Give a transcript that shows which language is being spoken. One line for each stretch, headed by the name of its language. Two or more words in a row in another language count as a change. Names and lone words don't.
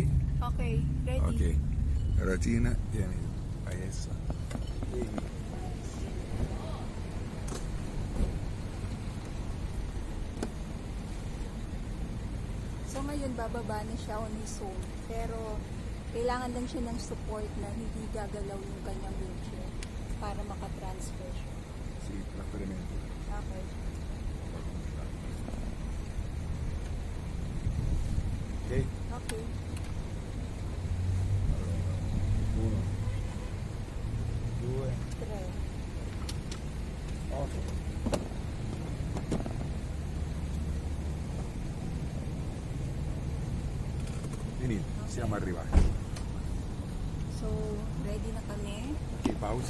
English: okay. Ready? Ok.
Italian: Carrozzina, tieni, fai essa.
Filipino: So ngayon bababa na siya
English: on his own.
Filipino: Pero kailangan lang siya ng support na hindi gagalaw yung kanyang wheelchair para makatransfer siya.
Italian: Sì, trasferimento.
English: Okay. Ok? Okay.
Italian: Uno, due,
English: Try.
Italian: otto. Finito, siamo arrivati.
Filipino: So, ready na kami.
Italian: Ok, pausa.